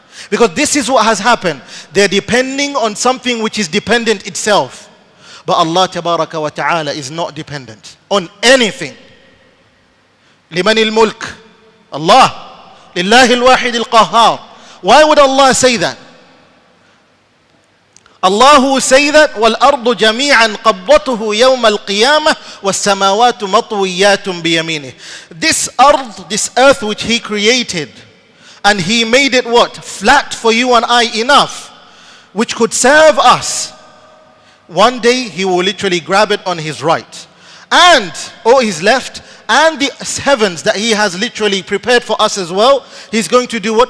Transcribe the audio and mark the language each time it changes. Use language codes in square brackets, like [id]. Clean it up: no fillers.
[en] Because this is what has happened. They're depending on something which is dependent itself. But Allah tabaraka wa ta'ala is not dependent on anything. [ar] لِمَنِ الْمُلْكِ. [en] Allah. [ar] لِلَّهِ الْوَاحِدِ الْقَهَّارِ. [en] Why would Allah say that? Allah will say that [ar] وَالْأَرْضُ جَمِيعًا قَبْضَتُهُ يَوْمَ الْقِيَامَةِ وَالسَّمَاوَاتُ مَطْوِيَّاتٌ بِيَمِينِهِ. [en] This earth which He created, and He made it what? Flat for you and I enough, which could serve us. One day He will literally grab it on His right, or His left, and the heavens that He has literally prepared for us as well, He's going to do what?